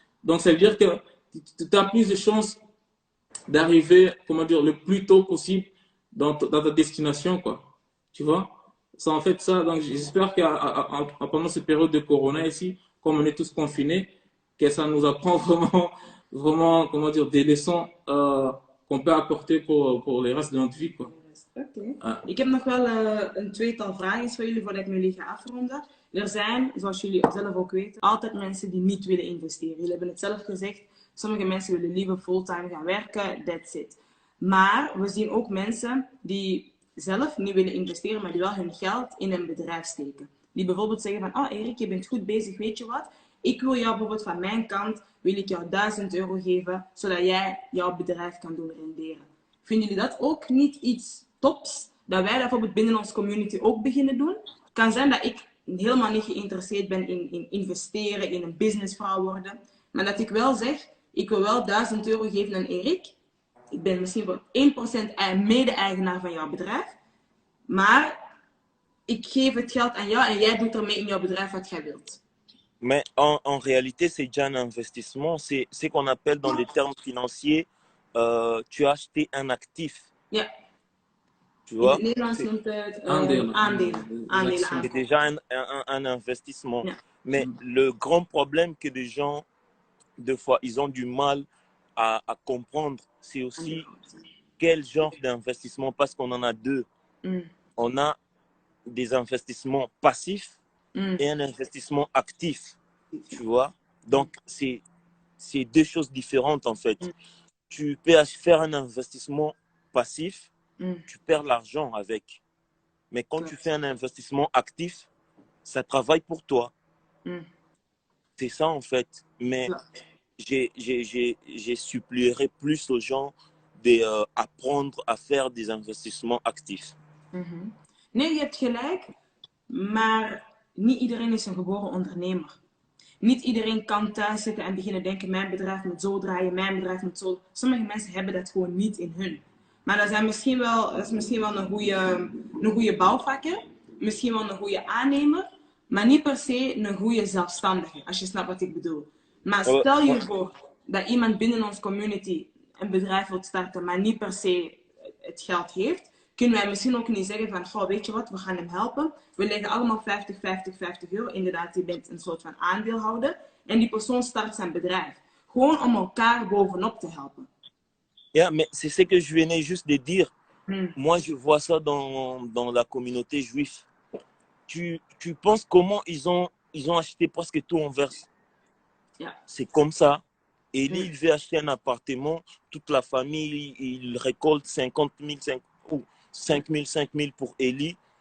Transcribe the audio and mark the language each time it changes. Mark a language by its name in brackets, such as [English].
[French] Donc ça veut dire que tu as plus de chances d'arriver, comment dire, le plus tôt possible dans ta destination, quoi. Tu vois? C'est en fait ça. Donc j'espère que pendant cette période de corona ici, comme on est tous confinés, que ça nous apprend vraiment, comment dire, des leçons qu'on peut apporter pour le reste de notre vie, quoi. [Dutch] Oké. Ik heb nog wel een tweetal vragen voor jullie voordat ik jullie ga afronden. Er zijn, zoals jullie zelf ook weten, altijd mensen die niet willen investeren. Jullie hebben het zelf gezegd, sommige mensen willen liever fulltime gaan werken, [English] that's it. [Dutch] Maar we zien ook mensen die zelf niet willen investeren, maar die wel hun geld in een bedrijf steken. Die bijvoorbeeld zeggen van, Erik, je bent goed bezig, weet je wat? Ik wil jou bijvoorbeeld van mijn kant, wil ik jou €1000 geven, zodat jij jouw bedrijf kan doen renderen. Vinden jullie dat ook niet iets tops? Dat wij dat bijvoorbeeld binnen onze community ook beginnen doen? Het kan zijn dat ik helemaal niet geïnteresseerd ben in investeren, in een businessvrouw worden. Maar dat ik wel zeg, ik wil wel €1000 geven aan Erik. Ik ben misschien wel 1% mede-eigenaar van jouw bedrijf. Maar ik geef het geld aan jou en jij doet ermee in jouw bedrijf wat jij wilt. [French] Mais en réalité, c'est déjà un investissement. C'est ce qu'on appelle dans les termes financiers, tu as acheté un actif. [Dutch] Ja. [French] Tu [Dutch] In [French] vois? [Dutch] het Nederlands noemt het Aandelen. [French] C'est déjà un investissement. [Dutch] Ja. [French] Mais le grand problème que les gens, des fois, ils ont du mal à comprendre, c'est aussi quel genre d'investissement, parce qu'on en a deux. On a des investissements passifs et un investissement actif, tu vois. Donc, c'est deux choses différentes, en fait. Tu peux faire un investissement passif, tu perds l'argent avec. Mais quand tu fais un investissement actif, ça travaille pour toi. C'est ça, en fait. Mais j'ai supplierai plus aux gens d'apprendre à faire des investissements actifs. [Dutch] Nee, je hebt gelijk, maar niet iedereen is een geboren ondernemer. Niet iedereen kan thuis zitten en beginnen denken, mijn bedrijf moet zo draaien, mijn bedrijf moet zo. Sommige mensen hebben dat gewoon niet in hun. Maar dat is misschien wel een goede bouwvakker, misschien wel een goede aannemer, maar niet per se een goede zelfstandige, als je snapt wat ik bedoel. Maar stel je voor dat iemand binnen onze community een bedrijf wil starten, maar niet per se het geld heeft, kunnen wij misschien ook niet zeggen van, goh, weet je wat, we gaan hem helpen. We leggen allemaal 50 euro. Inderdaad, je bent een soort van aandeelhouder. En die persoon start zijn bedrijf. Gewoon om elkaar bovenop te helpen. [English] Yeah, [French] mais c'est ce que je venais juste de dire. Moi, je vois ça dans la communauté juive. Tu penses comment ils ont acheté presque tout en verse. [English] Yeah. [French] C'est comme ça. Eli, il veut acheter un appartement. Toute la famille, il récolte 50 000, ou 5 000 pour Eli.